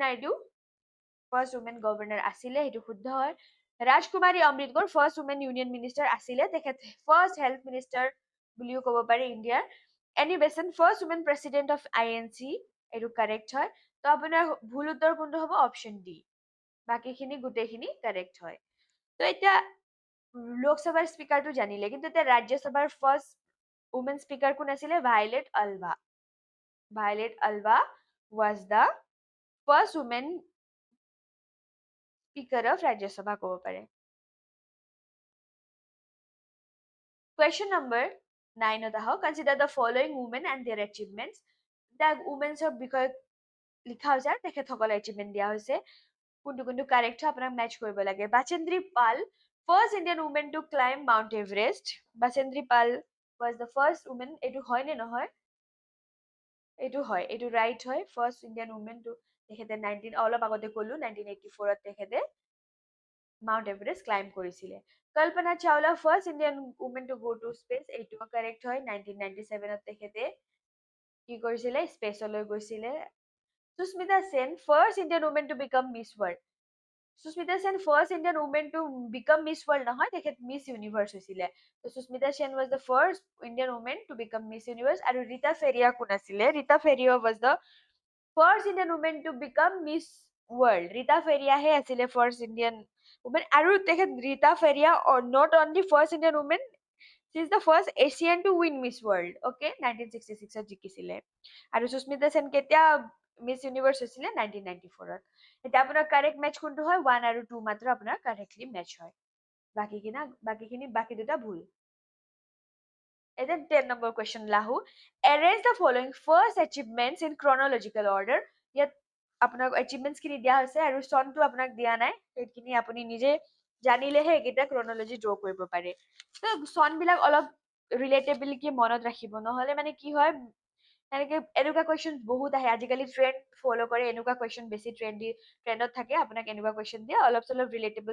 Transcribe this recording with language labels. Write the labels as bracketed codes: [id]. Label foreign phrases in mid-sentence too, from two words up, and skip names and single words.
[as] নাইডু [en] first woman governor [as] আছিলে সেইটো শুদ্ধ হয় ৰাজকুমাৰী অমৃত কৌৰ [en] first woman union minister [as] আছিলে তেখেত [en] first health minister [as] বুলিও ক'ব পাৰি ইণ্ডিয়াৰ এনি বেচেণ্ট [en] first woman president of INC [as] এইটো কাৰেক্ট হয় তো আপোনাৰ ভুল উত্তৰ কোনটো হ'ব অপশ্যন ডি বাকীখিনি গোটেইখিনি কাৰেক্ট হয় তো এতিয়া লোকসভাৰ স্পীকাৰটো জানিলে কিন্তু এতিয়া ৰাজ্যসভাৰ [en] first woman speaker [as] কোন আছিলে ভায়োলেট আলভা [en] was the first woman speaker of Rajya Sabha [as] ক'ব পাৰে [en] Question number 9 ত আহক consider the following women and their achievements the women's [as] বিষয়ে লিখা হৈছে আৰু তেখেতসকলৰ [en] achievement [as] দিয়া হৈছে কোনটো কোনটো কাৰেক্ট হয় আপোনাক মেচ কৰিব লাগে [en] বাচেন্দ্ৰী পাল first Indian woman to climb Mount Everest বাচেন্দ্ৰী পাল was the first woman [as] এইটো হয় নে নহয় এইটো হয় এইটো ৰাইট হয় [en] first Indian woman to [as] তেখেতে 19 অলপ আগতে ক'লো 1984ত তেখেতে মাউণ্ট এভাৰেষ্ট ক্লাইম্ব কৰিছিলে কল্পনা চাওলা [en] first Indian woman to go to space [as] এইটো কাৰেক্ট হয় 1997ত তেখেতে কি কৰিছিলে স্পেচলৈ গৈছিলে সুস্মিতা সেন [en] first Indian woman to become Miss World [as] সুস্মিতা সেন [en] first Indian woman to become Miss World [as] নহয় তেখেত [en] Miss Universe [as] হৈছিলে তো সুস্মিতা সেন [en] was the first Indian woman to become Miss Universe [as] আৰু ৰীতা ফেৰিয়া কোন আছিলে ৰীতা ফেৰিয়া [en] was the first Indian woman to become Miss World [as] ৰীতা ফেৰিয়াহে আছিলে [en] first Indian woman [as] আৰু তেখেত ৰীতা ফেৰিয়া [en] not only first Indian woman she is the first Asian to win Miss World okay [as] 1966ত জিকিছিলে আৰু সুস্মিতা সেন কেতিয়া [en] Miss Universe [as] হৈছিলে 1994ত এটা আপোনাৰ [en] correct match [as] কোনটো হয় 1 আৰু 2 মাত্ৰ আপোনাৰ কাৰেক্টলি মেচ হয় বাকি দুটা ভুল এটা 10 নম্বৰ কোৱেশ্চন লাহু [en] arrange the following first achievements in chronological order [as] ইয়াত আপোনাক achievements খিনি দিয়া হৈছে আৰু চনটো আপোনাক দিয়া নাই সেইখিনি আপুনি নিজে জানিলেহে এইকেইটা [en] chronology draw [as] কৰিব পাৰে তো চন বিলাক অলপ ৰিলেটেবিলিটি মনত ৰাখিব নহলে মানে কি হয় এনেকে এনেকুৱা কুৱেশ্যন বহুত আহে আজিকালি [en] trend follow [as] কৰে এনেকুৱা কুৱেশ্যন বেছি ট্ৰেন্ডত থাকে আপোনাক এনেকুৱা কুৱেশ্যন দিয়ে অলপ চলপ ৰিলেটেবল